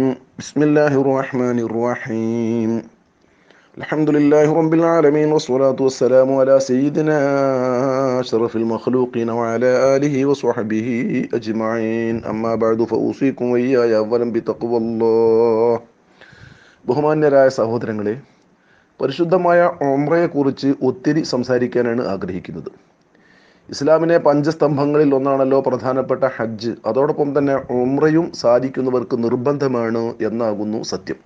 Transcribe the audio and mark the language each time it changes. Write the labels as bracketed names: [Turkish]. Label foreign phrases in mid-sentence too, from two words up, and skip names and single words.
[Arabic] بسم الله الرحمن الرحيم. الحمد لله رب العالمين والصلاة والسلام على سيدنا أشرف المخلوقين وعلى آله وصحبه أجمعين. أما بعد فأوصيكم وإياي أولا بتقوى الله. [Malayalam] ബഹുമാന്യരായ സഹോദരങ്ങളെ, പരിശുദ്ധമായ ഉംറയെക്കുറിച്ച് ഒത്തിരി സംസാരിക്കാനാണ് ആഗ്രഹിക്കുന്നത്. ഇസ്ലാമിനെ പഞ്ചസ്തംഭങ്ങളിൽ ഒന്നാണല്ലോ പ്രധാനപ്പെട്ട ഹജ്ജ്. അതോടൊപ്പം തന്നെ ഉംറയും സാധിക്കുന്നവർക്ക് നിർബന്ധമാണ് എന്നാകുന്നു സത്യം.